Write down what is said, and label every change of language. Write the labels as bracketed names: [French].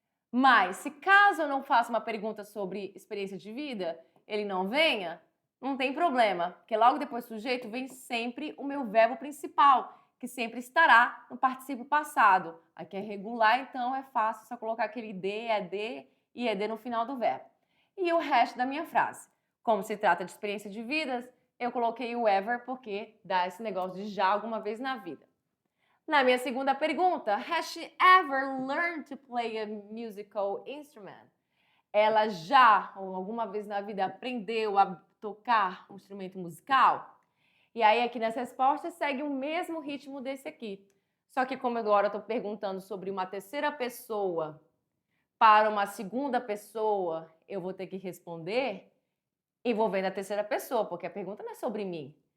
[Portuguese] Mas, se caso eu não faça uma pergunta sobre experiência de vida, ele não venha, não tem problema, porque logo depois do sujeito vem sempre o meu verbo principal, que sempre estará no particípio passado. Aqui é regular, então é fácil só colocar aquele D e ED no final do verbo. E o resto da minha frase. Como se trata de experiência de vidas, eu coloquei o ever porque dá esse negócio de já alguma vez na vida. Na minha segunda pergunta, [English] has she ever learned to play a musical instrument? [Portuguese] Ela já, ou alguma vez na vida, aprendeu a tocar um instrumento musical? E aí, aqui nas respostas, segue o mesmo ritmo desse aqui. Só que como agora eu estou perguntando sobre uma terceira pessoa para uma segunda pessoa, eu vou ter que responder envolvendo a terceira pessoa, porque a pergunta não é sobre mim.